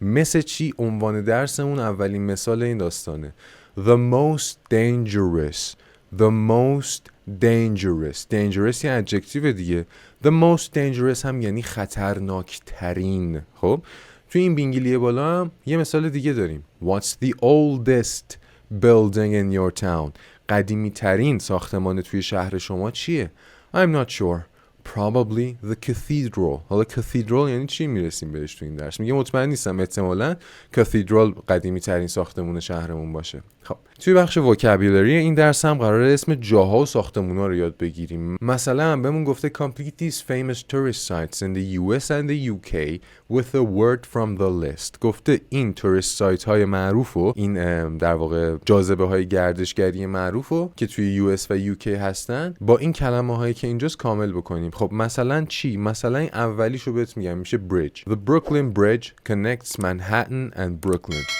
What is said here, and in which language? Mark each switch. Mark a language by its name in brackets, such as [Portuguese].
[Persian] مثل چی؟ عنوان درسمون اولین مثال این داستانه. [English] The most dangerous. The most dangerous. [Persian] Dangerous یه ادجکتیو دیگه. The most dangerous هم یعنی خطرناک ترین. خب توی این بینگیلیه بالا هم یه مثال دیگه داریم. [English] What's the oldest building in your town? [Persian] قدیمی ترین ساختمان توی شهر شما چیه؟ [English] I'm not sure. Probably the cathedral. [Persian] حالا cathedral یعنی چی؟ میرسیم بهش تو این درس. میگه مطمئن نیستم، احتمالاً cathedral قدیمی ترین ساختمون شهرمون باشه. خب توی بخش vocabulary این درس هم قراره اسم جاها و ساختمونا رو یاد بگیریم. مثلا بهمون گفته [English] complete these famous tourist sites in the US and the UK with a word from the list. [Persian] گفته این tourist site های معروف و این در واقع جاذبه های گردشگری معروف و که توی US و UK هستن با این کلمه هایی که اینجاست کامل بکنیم. خب مثلا چی؟ مثلا این اولیشو بهت میگم، میشه bridge. [English] The Brooklyn Bridge connects Manhattan and Brooklyn.